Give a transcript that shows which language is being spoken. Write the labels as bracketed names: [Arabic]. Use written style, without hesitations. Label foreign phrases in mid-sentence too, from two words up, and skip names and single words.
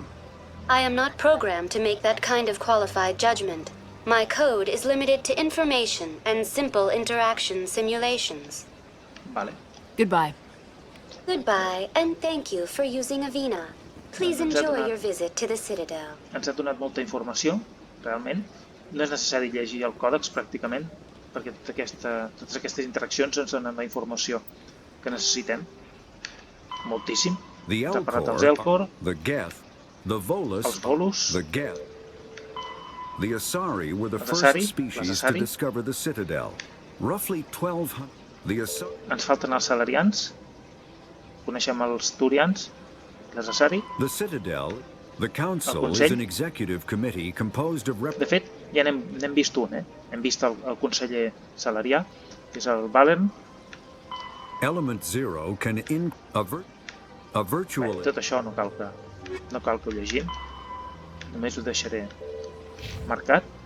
[English] I am not programmed to make that kind of qualified judgment. My code is limited to information and simple interaction simulations. [Catalan] Vale. [English] Goodbye. Goodbye, and thank you for using Avina. Please enjoy your visit to the Citadel. [Catalan] Ens ha donat molta informació, realment. No és necessari llegir el còdex, pràcticament, perquè totes aquestes interaccions ens donen la informació que necessitem. Moltíssim. T'ha parlat dels elcor, [English] the Geth, the volus, [Catalan] els volus, [English] the Geth. The Asari were the [Catalan] les [English] first Asari, species to discover the Citadel. Roughly 1,200. The Asari. [Catalan] Ens falten els salarians, coneixem els turians, les Asari. [English] The Citadel, the Council is an executive committee composed of [Catalan] De fet, ja n'hem vist un, Hem vist el conseller salarià, que és el Valern. [English] Element Zero can a virtual. [Catalan] Tot això no cal que ho llegim. Només ho deixaré marcat.